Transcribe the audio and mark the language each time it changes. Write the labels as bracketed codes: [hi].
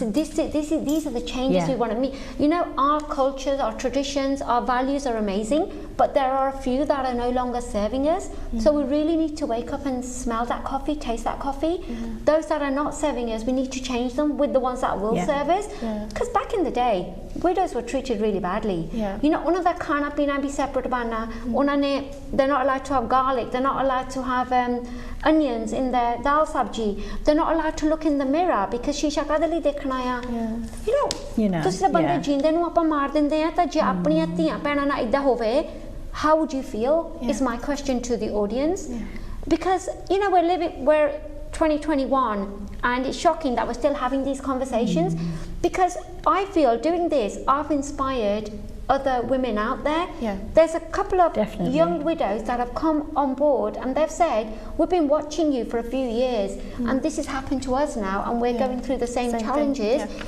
[en] So these are the changes we want to make. You know, our cultures, our traditions, our values are amazing, but there are a few that are no longer serving us. So we really need to wake up and smell that coffee, taste that coffee. Those that are not serving us, we need to change them with the ones that will serve us. Because back in the day, widows were treated really badly. [pa] You know, ਉਹਨਾਂ ਦਾ ਖਾਣਾ ਪੀਣਾ ਵੀ separate ਬਣਨਾ. ਉਹਨਾਂ ਨੇ, [en] they're not allowed to have garlic, they're not allowed to have onions in their dal sabji. They're not allowed to look in the mirror because [pa] shisha kade ਲਈ ਦੇਖਣਾ ਆ. You know, ਤੁਸੀਂ ਬੰਦੇ ਜਿੰਦੇ ਨੂੰ ਆਪਾਂ ਮਾਰ ਦਿੰਦੇ ਆ, ਤਾਂ ਜੇ ਆਪਣੀਆਂ ਧੀਆਂ ਭੈਣਾਂ ਨਾਲ ਇਦਾਂ ਹੋਵੇ, [en] how would you feel? Is my question to the audience. Because you know, we're 2021, and it's shocking that we're still having these conversations, because I feel doing this, I've inspired other women out there. There's a couple of young widows that have come on board, and they've said, we've been watching you for a few years, and this has happened to us now, and we're going through the same challenges.